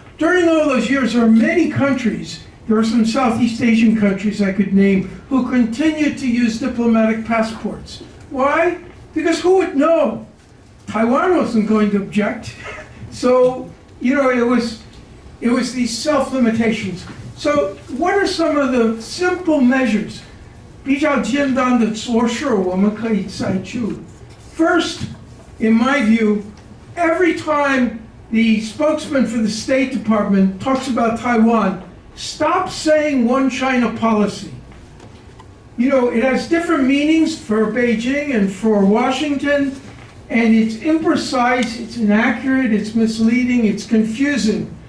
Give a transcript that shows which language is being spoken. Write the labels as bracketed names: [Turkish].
[English] During all those years, there are many countries, there are some Southeast Asian countries I could name, who continued to use diplomatic passports. Why? Because who would know? Taiwan wasn't going to object. So, it was these self-limitations. So what are some of the simple measures? [Chinese] 比较简单的做事我们可以采取。 [English] First, in my view, every time the spokesman for the State Department talks about Taiwan, stop saying one China policy. It has different meanings for Beijing and for Washington, and it's imprecise, it's inaccurate, it's misleading, it's confusing.